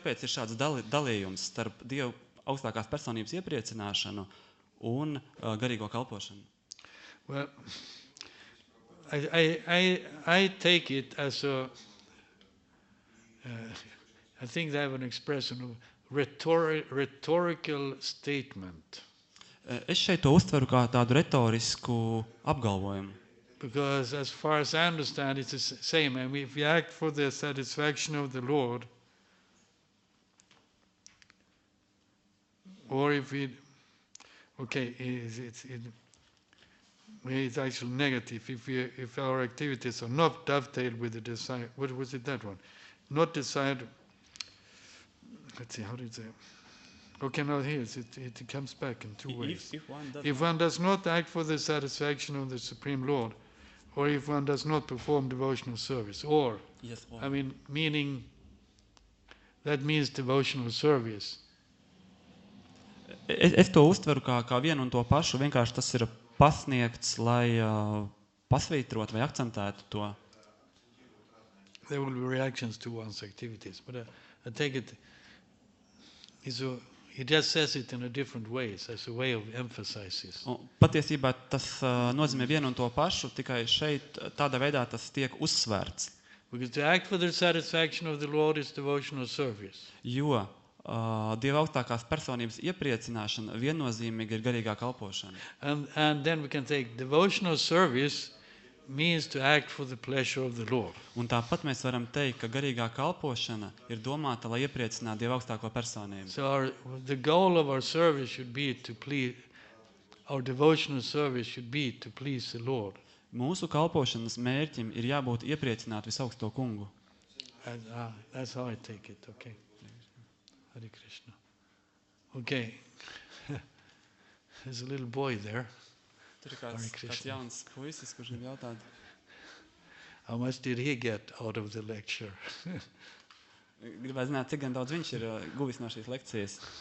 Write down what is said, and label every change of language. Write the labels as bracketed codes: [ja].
[lv] Kāpēc ir šāds dalījums starp Dieva augstākās personības iepriecināšanu un garīgo kalpošanu? [en] Well, I take it as I think they have an expression of rhetorical statement. [lv] Es šeit to uztveru kā tādu retorisku apgalvojumu. [en] Because as far as I understand, it's the same. I mean, if we act for the satisfaction of the Lord, or if we, okay, it's actually negative. If our activities are not dovetailed with the desire, what was it, that one? Not desired. Let's see, how did it say? Okay, now here it comes back in two ways. If one does not act for the satisfaction of the Supreme Lord, or if one does not perform devotional service, or, Yes, I mean, meaning, that means devotional service. [lv] Es to uztveru kā vienu un to pašu, vienkārši tas ir pasniegts, lai pasvītrot vai akcentētu to. [en] There will be reactions to one's activities, but I take it, he just says it in a different way, as a way of emphasis. [lv] Patiesībā tas nozīmē vienu un to pašu, tikai šeit tādā veidā tas tiek uzsvērts. [en] Because to act for the satisfaction of the Lord is devotional service. [lv] Jo Dieva augstākās personības iepriecināšana viennozīmīgi ir garīgā kalpošana. [en] And then we can take devotional service means to act for the pleasure of the Lord. [lv] Un tāpat mēs varam teikt, ka garīgā kalpošana ir domāta, lai iepriecinātu Dieva augstāko personību. [en] So the goal of our service should be to please, our devotional service should be to please the Lord. [lv] Mūsu kalpošanas mērķim ir jābūt iepriecināt visaugsto kungu. [en] And, that's how I take it, okay. Hare Krishna. Okay. There's a little boy there. [lv] Tur ir kāds jauns puisis, kurš grib jautāt. [en] How much did he get out of the lecture? [lv] Gribētu zināt, cik gan daudz viņš ir guvis no šīs lekcijas.